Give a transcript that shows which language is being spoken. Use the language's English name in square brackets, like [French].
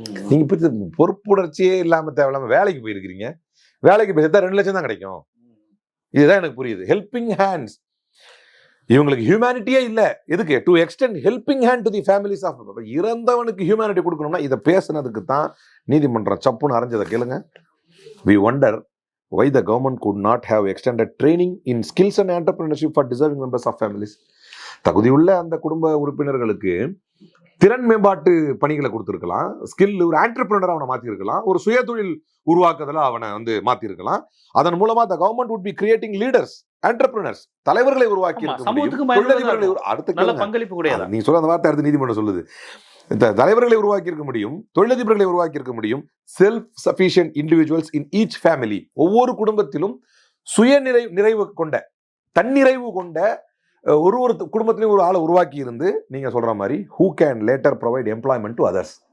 [Tamil] நீங்க இப்ப பொறுப்புணர்ச்சியே இல்லாம தேவையில்லாம வேலைக்கு போயிருக்கிறீங்க, வேலைக்கு போய் 2 லட்சம் தான் கிடைக்கும். இதுதான் எனக்கு புரியுது. ஹெல்பிங் ஹேண்ட்ஸ், இவங்களுக்கு ஹியூமனிட்டியே இல்ல. எதுக்கு? [English] To extend helping hand to the families of. [Tamil] இறந்தவனுக்கு humanity கொடுக்கணும்னா இதை பேசுனதுக்கு தான் நீதிமன்றம் சப்புன்னு அரைஞ்சதை கேளுங்க. [English] We wonder why the government could not have extended training in skills and entrepreneurship for deserving members of families. [Tamil] தகுதியுள்ள அந்த குடும்ப உறுப்பினர்களுக்கு திறன் மேம்பாட்டு பணிகளை கொடுத்துருக்கலாம், ஸ்கில், ஒரு ஆண்டர்பிரினரா அவனை மாத்திருக்கலாம், ஒரு சுய தொழில் உருவாக்குதல அவனை வந்து மாத்திருக்கலாம். அதன் மூலமா [English] the government would be creating leaders, entrepreneurs, [Tamil] தலைவர்களை உருவாக்கி இருக்க முடியும். அடுத்த நீ சொல்ல அந்த வார்த்தை அடுத்து நீதிமன்றம் சொல்லுது, தலைவர்களை உருவாக்கி இருக்க முடியும், தொழிலதிபர்களை உருவாக்கி இருக்க முடியும், [English] Self sufficient individuals in each family. [Tamil] ஒவ்வொரு குடும்பத்திலும் சுய நிறைவு கொண்ட, தன்னிறைவு கொண்ட ஒரு குடும்பத்திலையும் ஒரு ஆளை உருவாக்கி இருந்து, நீங்க சொல்ற மாதிரி [English] who can later provide employment to others.